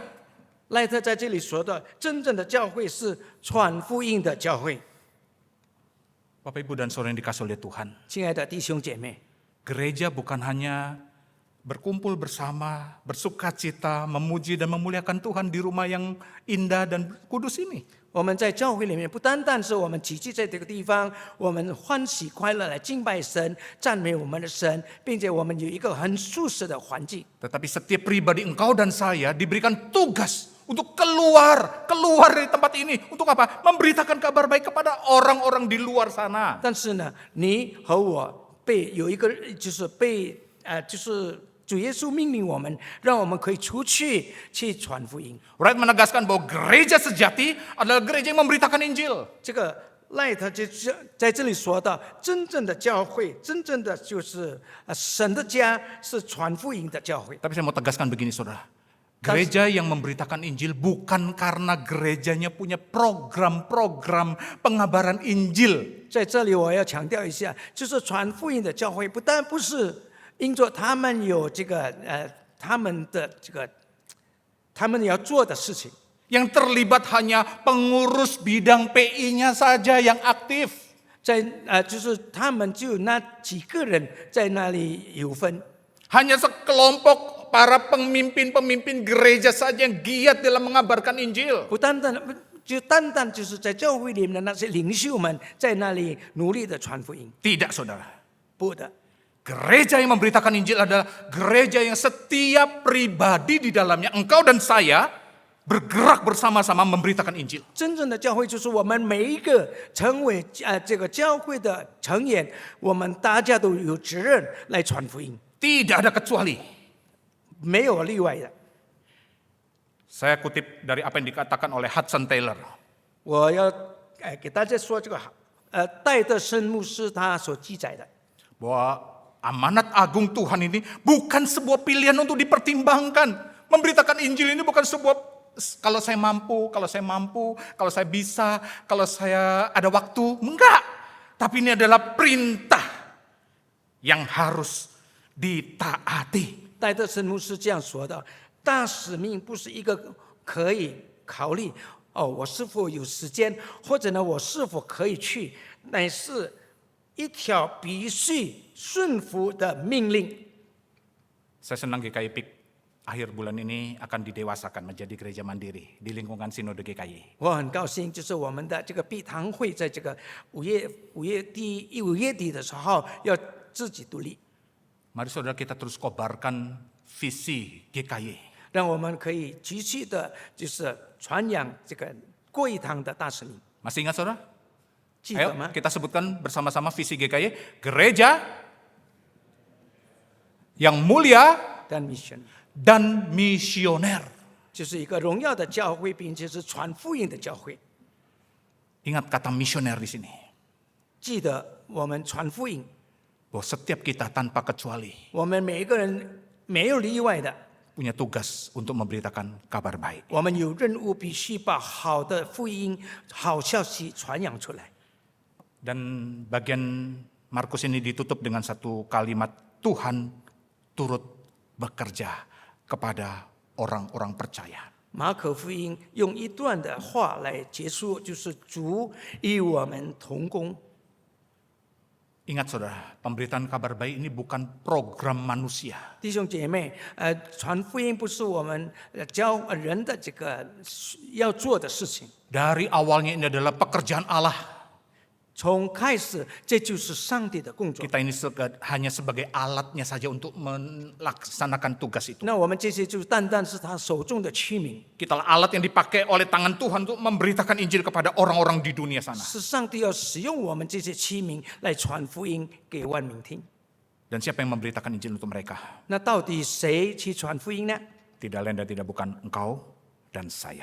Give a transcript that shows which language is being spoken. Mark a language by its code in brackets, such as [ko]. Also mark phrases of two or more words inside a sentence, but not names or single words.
[zh] 赖特在这里说的，真正的教会是传福音的教会。 [id] Bapak Ibu dan Saudara yang dikasihi oleh Tuhan, [zh] 亲爱的弟兄姐妹， [id] gereja bukan hanya berkumpul bersama, bersukacita, memuji dan memuliakan Tuhan di rumah yang indah dan kudus ini. [zh] 我们在教会里面不单单是我们聚集在这个地方，我们欢喜快乐来敬拜神、赞美我们的神，并且我们有一个很舒适的环境。 [id] Tetapi setiap pribadi engkau dan saya diberikan tugas untuk keluar dari tempat ini. Untuk apa? Memberitakan kabar baik kepada orang-orang di luar sana. [zh] 但是呢，你和我有一个就是主耶稣命令我们，让我们可以出去传福音。 [id] Wright menegaskan bahwa gereja sejati adalah gereja yang memberitakan Injil. [zh] 这个赖特在这里说到，真正的教会，真正的就是神的家是传福音的教会。 [id] Tapi saya mau tegaskan begini saudara. Gereja yang memberitakan Injil bukan karena gerejanya punya program-program pengabaran Injil. [zh] 在这里我要强调一下，就是传福音的教会，不但不是因着他们有这个他们要做的事情。 [id] Yang terlibat hanya pengurus bidang PI-nya saja yang aktif. [zh] 就是他们就那几个人在那里有分， [id] Hanya sekelompok para pemimpin-pemimpin gereja saja yang giat dalam mengabarkan Injil. [zh] 不单单就是在教会里面的那些领袖们在那里努力的传福音， [id] Tidak saudara. [zh] 不的。 [id] Gereja yang memberitakan Injil adalah gereja yang setiap pribadi di dalamnya, engkau dan saya, bergerak bersama-sama memberitakan Injil. [zh] 真正的教会就是我们每一个成为这个教会的成员，我们大家都有责任来传福音， [id] Tidak ada kecuali. [zh] 没有例外的。 [id] Saya kutip dari apa yang dikatakan oleh Hudson Taylor. [zh] 我要给大家说这个戴德生牧师他所记载的， [id] Bahwa amanat agung Tuhan ini bukan sebuah pilihan untuk dipertimbangkan. Memberitakan Injil ini bukan sebuah kalau saya mampu, kalau saya bisa, kalau saya ada waktu. Enggak. Tapi ini adalah perintah yang harus ditaati. [zh] 戴德生牧师这样说的：大使命不是一个可以考虑， 我是否有时间，或者呢，我是否可以去，乃是一条必须顺服的命令。 [id] Saya senang GKI PIK akhir bulan ini akan didewasakan menjadi gereja mandiri di lingkungan Sinode GKI. [zh] 我很高兴，就是我们的这个碧堂会在这个五月底的时候要自己独立， [id] Mari saudara kita terus kobarkan visi GKI. [zh] 让我们可以继续的，就是传扬这个过一堂的大使命。 [id] Masih ingat saudara? [zh] 记 [id] Ayo [zh] 得吗？ [id] kita sebutkan bersama-sama visi GKI. Gereja yang mulia [zh] 但 mission [id] dan misioner. [zh] 就是一个荣耀的教会，并且是传福音的教会。 [id] Ingat kata misioner di sini. [zh] 记得我们传福音， [id] Bahwa setiap kita tanpa kecuali [zh] 我们每一个人没有例外的， [id] punya tugas untuk memberitakan kabar baik. [zh] 我们有任务，必须把好的福音、好消息传扬出来。 [id] Dan bagian Markus ini ditutup dengan satu kalimat, Tuhan turut bekerja kepada orang-orang percaya. [zh] 马可福音用一段的话来结束，就是主与我们同工。 [id] Ingat saudara, pemberitaan kabar baik ini bukan program manusia. [zh] 弟兄姐妹，传福音不是我们教人的这个要做的事情。 [id] Dari awalnya ini adalah pekerjaan Allah. [zh] 从开始，这就是上帝的工作。 [id] Kita ini hanya sebagai alatnya saja untuk melaksanakan tugas itu. [zh] 那我们这些就单单是他手中的器皿， [id] Kita alat yang dipakai oleh tangan Tuhan untuk memberitakan Injil kepada orang-orang di dunia sana. [zh] 是上帝要使用我们这些器皿来传福音给万民听。 [id] Dan siapa yang memberitakan Injil untuk mereka? [zh] 那到底谁去传福音呢？ [id] Tidak lain dan tidak bukan engkau dan saya.